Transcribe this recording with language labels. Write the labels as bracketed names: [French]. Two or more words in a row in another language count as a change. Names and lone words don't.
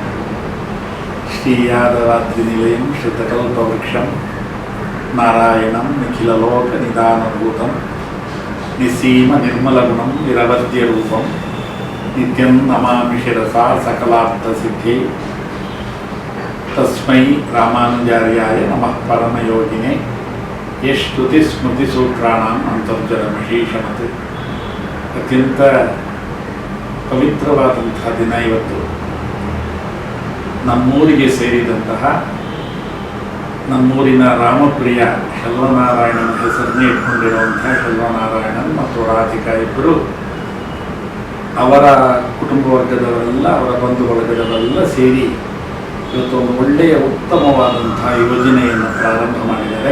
[Sanskrit] श्रीयादवाद्रिनिलयं श्रुतकल्पवृक्षं नारायणं निखिललोकनिदानभूतं निसीमनिर्मलगुणं निरवध्यरूपं नित्यं नमामि शिरसा सकलार्थसिद्धे। तस्मै रामानुजार्याय नमः परमयोगिने यस्तुतिस्मृतिसूत्राणाम् ಅಂತರ್ಜಲಮಶೀಷಮತ್। [Kannada] ಅತ್ಯಂತ ಪವಿತ್ರವಾದಂತಹ ದಿನ ಇವತ್ತು. ನಮ್ಮೂರಿಗೆ ಸೇರಿದಂತಹ ನಮ್ಮೂರಿನ ರಾಮಪ್ರಿಯ ಶಲ್ವನಾರಾಯಣನ ಹೆಸರನ್ನೇ ಇಟ್ಕೊಂಡಿರುವಂತಹ ಶಲ್ವನಾರಾಯಣನ್ ಮತ್ತು ರಾಧಿಕಾ ಇಬ್ಬರು, ಅವರ ಕುಟುಂಬ ವರ್ಗದವರೆಲ್ಲ, ಅವರ ಬಂಧು ವರ್ಗದವರೆಲ್ಲ ಸೇರಿ ಇವತ್ತು ಒಂದು ಒಳ್ಳೆಯ ಉತ್ತಮವಾದಂತಹ ಯೋಜನೆಯನ್ನು ಪ್ರಾರಂಭ ಮಾಡಿದ್ದಾರೆ.